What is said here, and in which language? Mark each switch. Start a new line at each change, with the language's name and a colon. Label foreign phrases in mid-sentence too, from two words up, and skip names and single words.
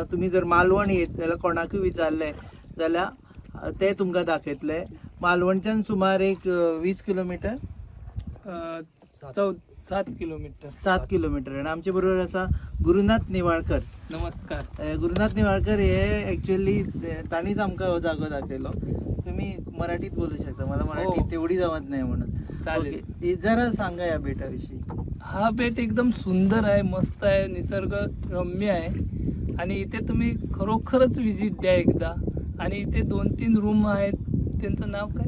Konkani: तुमी जर मालवण येत जाल्यार कोणाकूय विचारलें जाल्यार ते तुमकां दाखयतले. मालवणच्यान सुमार एक 20 किलोमिटर, 7 किलोमीटर. 7 किलोमिटर. आणि आमचे बरोबर आसा गुरुनाथ निवाळकर. नमस्कार. गुरुनाथ निवाळकर हे ॲक्च्युअली ताणीच आमकां हो जागो दाखयलो.
Marathi: तुम्ही मराठीत बोलू शकता, मला मराठी हो. तेवढी जमत नाही म्हणून. चालेल. ओके, जरा सांगा या बेटाविषयी. हा बेट एकदम सुंदर आहे, मस्त आहे, निसर्ग रम्य आहे आणि इथे तुम्ही खरोखरच विजिट द्या एकदा. आणि इथे 2-3 रूम आहेत, त्यांचं नाव काय?